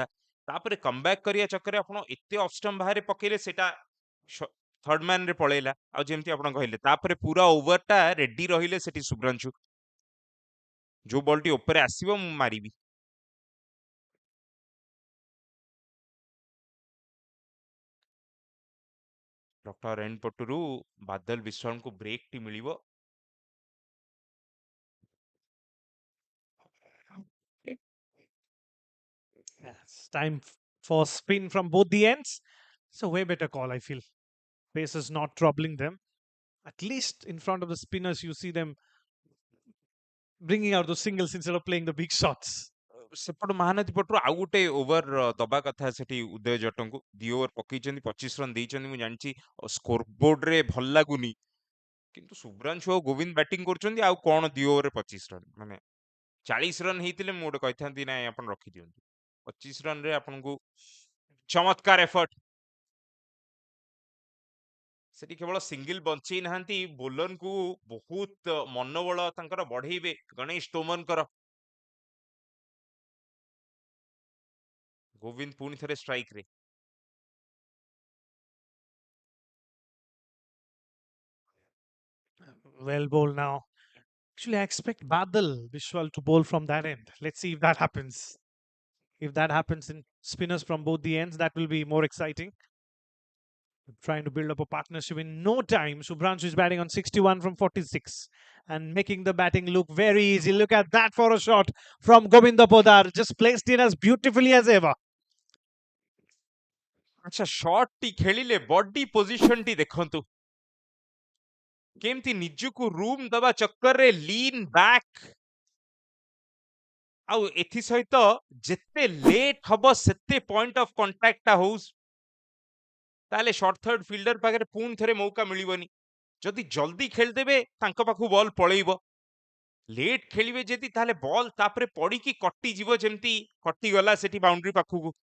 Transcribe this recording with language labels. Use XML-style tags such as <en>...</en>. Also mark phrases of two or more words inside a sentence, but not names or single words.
<or>ତାପରେ କମବ୍ୟାକ୍ କରିବା ଚକ୍କରରେ ଆପଣ ଏତେ ଅଷ୍ଟମ ବାହାରେ ପକେଇଲେ ସେଟା</or> <en>third man</en> <or>ରେ ପଳେଇଲା ଆଉ ଯେମିତି ଆପଣ କହିଲେ ତାପରେ ପୁରା ଓଭରଟା ରେଡ୍ଡି ରହିଲେ ସେଠି ଶୁଭ୍ରାଂଶୁ ଯୋଉ ବଲଟି ଉପରେ ଆସିବ ମୁଁ ମାରିବି ଡକ୍ଟର ଏଣ୍ଡ ପଟୁରୁ ବାଦଲ ବିଶ୍ୱାଳଙ୍କୁ ବ୍ରେକ୍ ଟି ମିଳିବ</or> <en>It's time for spin from both the ends. It's a way better call, I feel. Pace is not troubling them. At least in front of the spinners, you see them bringing out those singles instead of playing the big shots.</en> <or>ସେପଟ ମହାନଦୀ ପଟରୁ ଆଉ ଗୋଟେ ଓଭର ଦବା କଥା ସେଠି ଉଦୟ ଜଟଙ୍କୁ ଦି ଓଭର ପକେଇଛନ୍ତି 25 ରନ୍ ଦେଇଛନ୍ତି ମୁଁ ଜାଣିଛି</or> <en>score board</en> <or>ଭଲ ଲାଗୁନି କିନ୍ତୁ ଶୁଭ୍ରାଂଶୁ ଆଉ ଗୋବିନ୍ଦ ବ୍ୟାଟିଂ କରୁଛନ୍ତି ଆଉ କଣ ଦି ଓଭରରେ 25 ରନ୍ ମାନେ 40 ରନ୍ ହେଇଥିଲେ ମୁଁ ଗୋଟେ କହିଥାନ୍ତି ନାଇଁ ଆପଣ ରଖିଦିଅନ୍ତୁ 25 ରନ୍ ରେ ଆପଣଙ୍କୁ ଚମତ୍କାର ଏଫର୍ଟ ସେଠି କେବଳ ସିଙ୍ଗଲ ବଞ୍ଚେଇ ନାହାନ୍ତି ବୋଲରଙ୍କୁ ବହୁତ ମନୋବଳ ତାଙ୍କର ବଢେଇବେ ଗଣେଶ ତୋମରଙ୍କର ଗୋବିନ୍ଦ ପୁଣି ଥରେ ଷ୍ଟ୍ରାଇକ୍ ରେ</or> <en>Well bowled now. Actually, I expect Badal Vishwal to bowl from that end. Let's see if that happens. If that happens in spinners from both the ends, that will be more exciting. Trying to build up a partnership in no time. Subhranshu is batting on 61 from 46 and making the batting look very easy. Look at that for a shot from Govinda Podar. Just placed in as beautifully as ever.</en> <or>ଆଚ୍ଛା ଶର୍ଟ ଟି ଖେଳିଲେ</or> <en>body position</en> <or>ଟି ଦେଖନ୍ତୁ କେମିତି ନିଜକୁ ରୁମ୍ ଦବା ଚକ୍କରରେ</or> <en>lean back</en> <or>ଆଉ ଏଥି ସହିତ ଯେତେ ଲେଟ୍ ହବ ସେତେ</or> <en>point of contact</en> <or>ହଉ ତାହେଲେ</or> <en>short third fielder</en> <or>ପାଖରେ ପୁଣି ଥରେ ମୌକା ମିଳିବନି ଯଦି ଜଲ୍ଦି ଖେଳିଦେବେ ତାଙ୍କ ପାଖକୁ ବଲ୍ ପଳେଇବ ଲେଟ୍ ଖେଳିବେ ଯଦି ତାହେଲେ ବଲ୍ ତାପରେ ପଡିକି କଟିଯିବ ଯେମିତି କଟିଗଲା ସେଠି ବାଉଣ୍ଡ୍ରି ପାଖକୁ</or>